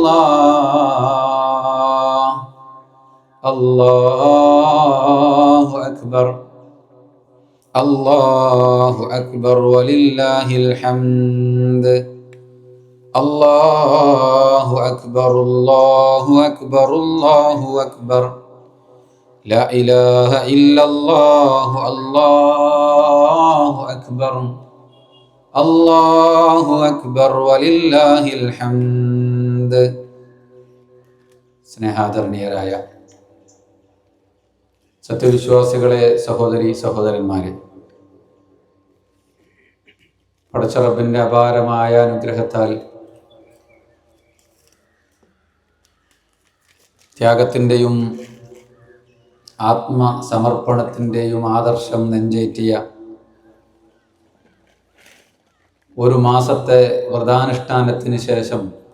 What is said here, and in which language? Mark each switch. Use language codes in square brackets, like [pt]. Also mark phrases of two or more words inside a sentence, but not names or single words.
[ar] الله الله أكبر الله أكبر ولله الحمد الله أكبر الله أكبر الله أكبر لا إله إلا الله الله أكبر الله أكبر ولله الحمد [ml] സ്നേഹാദരണീയരായ സത്യവിശ്വാസികളെ, സഹോദരി സഹോദരന്മാരെ, പടച്ച റബ്ബിന്റെ അപാരമായ അനുഗ്രഹത്താൽ ത്യാഗത്തിൻ്റെയും ആത്മസമർപ്പണത്തിൻ്റെയും ആദർശം നെഞ്ചേറ്റിയ ഒരു മാസത്തെ വ്രതാനുഷ്ഠാനത്തിന് ശേഷം